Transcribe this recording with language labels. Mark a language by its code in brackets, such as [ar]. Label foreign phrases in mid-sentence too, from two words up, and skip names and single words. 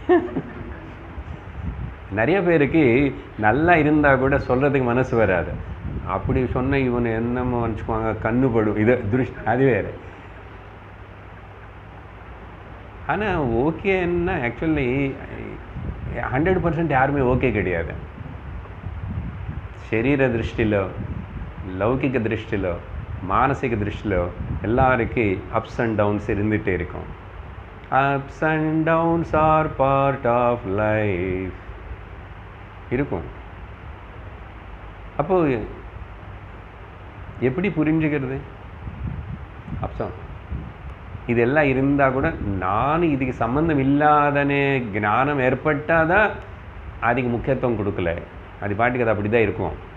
[ta] நிறைய பேருக்கு நல்லா இருந்தால் கூட சொல்கிறதுக்கு மனசு வராது. அப்படி சொன்ன இவனை என்னமோ நினச்சிக்குவாங்க, கண்ணுப்படும், இது அது வேறு. ஆனால் ஓகேன்னா ஆக்சுவலி 100% யாருமே ஓகே கிடையாது. [te] శరీర దృష్టిలో, లౌకిక దృష్టిలో, మానసిక దృష్టిలో [ta] எல்லாருக்கு [en] ups and downs [ta] இருந்துகிட்டே இருக்கும். [en] ups and downs are part of life இருக்கும். [ta] அப்போது எப்படி புரிஞ்சுக்கிறது? அப்சம் இதெல்லாம் இருந்தால் கூட நான் இதுக்கு சம்பந்தம் இல்லாதனே ஞானம் ஏற்பட்டால் தான் அதுக்கு முக்கியத்துவம் கொடுக்கல, அது பாட்டுக்கு அது அப்படி தான் இருக்கும்.